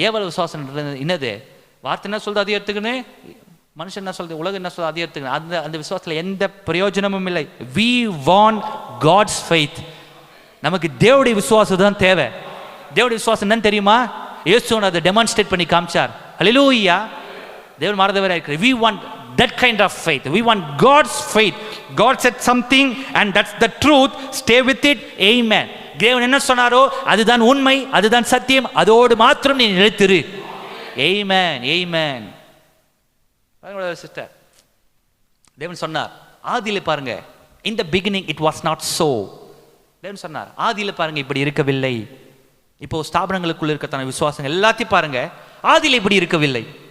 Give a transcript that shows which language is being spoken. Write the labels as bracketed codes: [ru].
[ta] ஏவல் விசுவாசன்றது என்னது? வார்த்தை என்ன சொல்றது அதை எடுத்துக்கணும், மனுஷன் என்ன சொல்றது, உலகம் என்ன சொல்றது அதை எடுத்துக்கணும். அந்த விசுவாசத்தில் எந்த பிரயோஜனமும் இல்லை. [en] we want God's faith. [ta] நமக்கு தேவனுடைய விசுவாசம் தான் தேவை. தேவனுடைய விசுவாசம் என்னன்னு தெரியுமா? இயேசுவை அதை டெமான்ஸ்ட்ரேட் பண்ணி காமிச்சார். ஹல்லேலூயா. தேவன் மாறதவராக இருக்கிறார். [en] we want that kind of faith. we want God's faith. God said something and that's the truth. Stay with it. Amen. [ta] தேவன் என்ன சொன்னாரோ அதுதான் உண்மை, அதுதான் சத்தியம், அதோடு மாத்திரம் நீ நிலைத்திரு. Amen. Amen. சிஸ்டர், தேவன் சொன்னார் ஆதியில பாருங்க, [en] in the beginning it was not so. [ta] தேவன் சொன்னார் ஆதியில பாருங்க இப்படி இருக்கவில்லை. இப்போ ஸ்தாபனங்களுக்குள்ள இருக்கத்தான விசுவாசம் எல்லாத்தையும் பாருங்க, ஆதியில இப்படி இருக்கவில்லை.